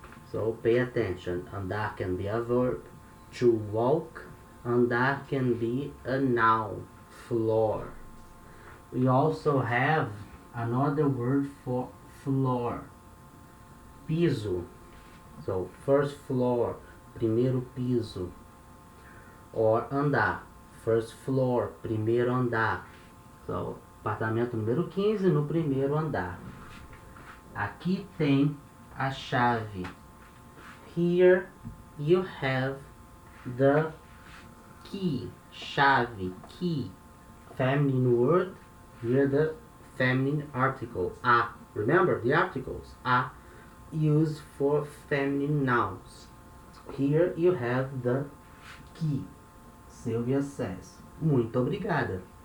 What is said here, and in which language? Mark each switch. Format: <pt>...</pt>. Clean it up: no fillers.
<en>So pay attention. Andar can be a verb, to walk. Andar can be a noun, floor. We also have another word for floor, piso. So first floor, primeiro piso. Or andar, first floor, primeiro andar.</en> <pt>So apartamento número 15 no primeiro andar. Aqui tem a chave.</pt> <en>Here you have the key. Chave, key. Feminine word. Here the feminine article. A. Remember the articles. A used for feminine nouns. Here you have the key. Sylvia says,</en> <pt>muito obrigada.</pt>